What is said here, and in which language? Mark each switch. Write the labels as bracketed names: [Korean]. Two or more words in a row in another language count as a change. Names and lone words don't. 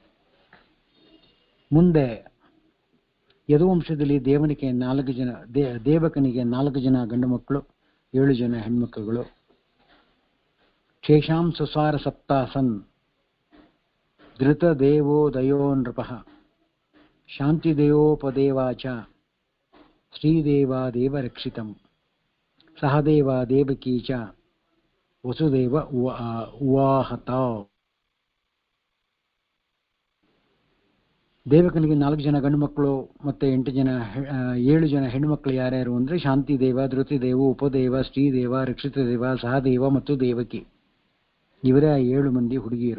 [Kannada] ಮುಂದೆ ಯದುವಂಶದಲ್ಲಿ ದೇವಕನಿಗೆ 4 ಜನ ಗಂಡು ಮಕ್ಕಳು, 7 ಜನ ಹೆಣ್ಮಕ್ಕಳುಗಳು. [Sanskrit] ಶೇಷಾಂ ಸುಸಾರ ಸಪ್ತಾಸನ್ ಧೃತದೇವೋದಯೋ ನೃಪಃ ಶಾಂತಿದೇವೋಪದೇವಾಚ ಶ್ರೀದೇವಾದೇವ ರಕ್ಷಿತಂ ಸಹದೇವ ದೇವಕೀ ಚ ವಸುದೇವ ಉವಾಹತ. [Kannada] ದೇವಕನಿಗೆ 4 ಜನ ಗಂಡು ಮಕ್ಕಳು ಮತ್ತು 7 ಜನ ಹೆಣ್ಣುಮಕ್ಕಳು. ಯಾರ್ಯಾರು ಅಂದರೆ ಶಾಂತಿದೇವ, ಧೃತಿದೇವ, ಉಪದೇವ, ಶ್ರೀದೇವ, ರಕ್ಷಿತದೇವ, ಸಹದೇವ ಮತ್ತು ದೇವಕಿ. ಇವರೇ 7 ಮಂದಿ ಹುಡುಗಿಯರು.